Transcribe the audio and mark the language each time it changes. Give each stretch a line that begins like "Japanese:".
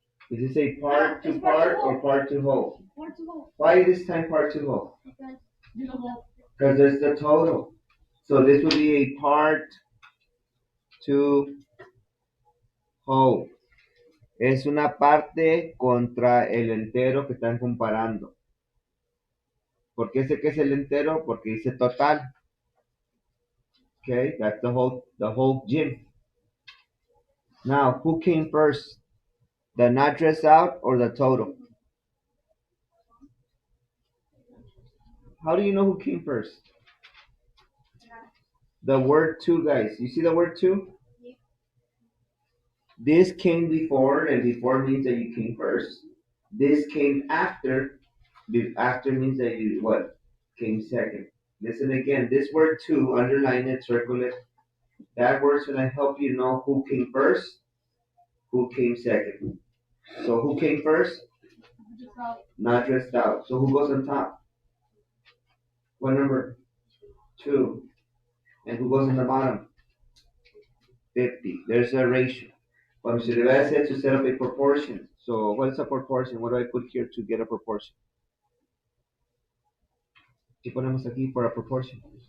English: Is this a part to part or part to whole? Why this time part to whole? Because there's the total. So this would be a part to whole.
Spanish: Es una parte contra el entero que están comparando. ¿Por qué sé que es el entero? Porque dice total.
English: Okay, that's the whole gym. Now, who came first? The not dressed out or the total? How do you know who came first? The word two, guys. You see the word two? This came before, and before means that you came first. This came after. After means that you what? Came second. Listen again. This word two, underline it, circle it. That word's gonna help you know who came first, who came second. So who came first? Not dressed out. So who goes on top? What number? Two. And who goes on the bottom? 50. There's a ratio. But Mr. Rivera said to set up a proportion. So what's a proportion? What do I put here to get a proportion?
Spanish: ¿Qué ponemos aquí
English: for a proportion?